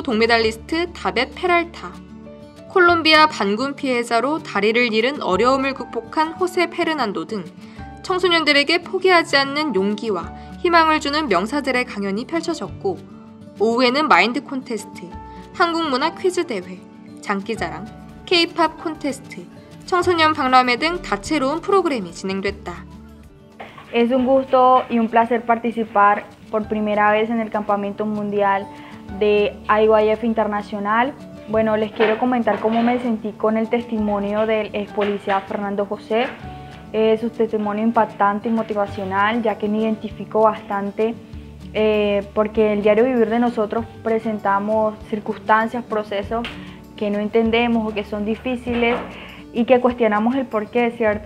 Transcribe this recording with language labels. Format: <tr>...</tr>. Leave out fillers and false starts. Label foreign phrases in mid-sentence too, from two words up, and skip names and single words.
<ko>동메달리스트 다벳 페랄타, 콜롬비아 반군 피해자로 다리를 잃은 어려움을 극복한 호세 페르난도 등 청소년들에게 포기하지 않는 용기와 희망을 주는 명사들의 강연이 펼쳐졌고, 오후에는 마인드 콘테스트, 한국문화 퀴즈 대회, 장기자랑, K-팝 콘테스트, 청소년 박람회 등 다채로운 프로그램이 진행됐다.</ko> <es>Es un gusto y un placer participar por primera vez en el Campamento Mundial de IYF Internacional. Bueno, les quiero comentar cómo me sentí con el testimonio del ex policía Fernando José. Su testimonio impactante y motivacional, ya que me identifico bastante porque el diario vivir de nosotros presentamos circunstancias, procesos que no entendemos o que son difíciles y que cuestionamos el porqué, ¿cierto?</es>